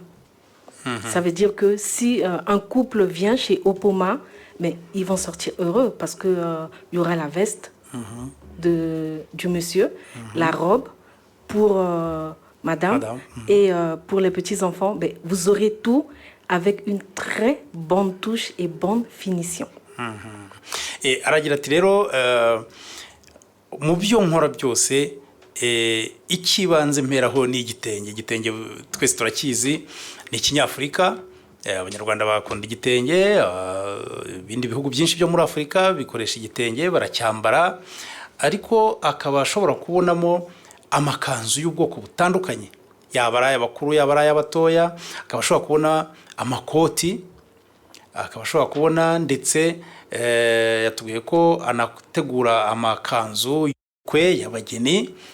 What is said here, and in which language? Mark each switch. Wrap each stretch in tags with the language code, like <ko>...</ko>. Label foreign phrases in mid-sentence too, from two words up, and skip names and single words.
<fr>Ça veut dire que si un couple vient chez Opoma, mais ils vont sortir heureux parce qu'il y aura la veste du monsieur, la robe, pour madame. Et pour les petits-enfants, ben, vous aurez tout avec une très bonne touche et bonne finition.</fr> <rw>Et aragira ati rero mu byo nkora byose ikibanze mperaho ni igitenge. Igitenge twese turakizi ni ikinyafurika. Abanyarwanda bakunda igitenge, ibindi bihugu byinshi byo muri Afurika bikoresha igitenge baracyambara, ariko akaba ashobora kubonamo amakanzu y'ubwoko butandukanye, yaba ari ay'abakuru yaba ari ay'abatoya, akaba ashobora kubona amakoti, akaba ashobora kubona ndetse yatubwiye ko anategura amakanzu y'ubukwe y'abageni,</rw>